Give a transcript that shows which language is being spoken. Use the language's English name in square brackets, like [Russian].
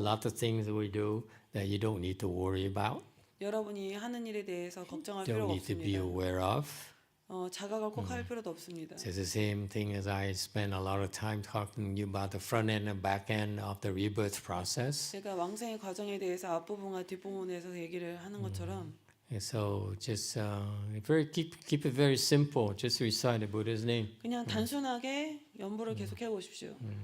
[English] lot of things we do that you don't need to worry about. [Korean] 여러분이 하는 일에 대해서 걱정할 [English] Don't [Korean] 필요가 [English] need to be [Korean] 없습니다. [English] aware of. [Korean] 자각을 꼭 할 필요도 없습니다. [English] It's the same thing as I spend a lot of time talking to you about the front end and back end of the rebirth process. [Korean] 제가 왕생의 과정에 대해서 앞부분과 뒷부분에서 얘기를 하는 것처럼 [English] And so just keep it very simple. Just recite the Buddha's name. [Korean] 그냥 단순하게 연불을 계속 해보십시오.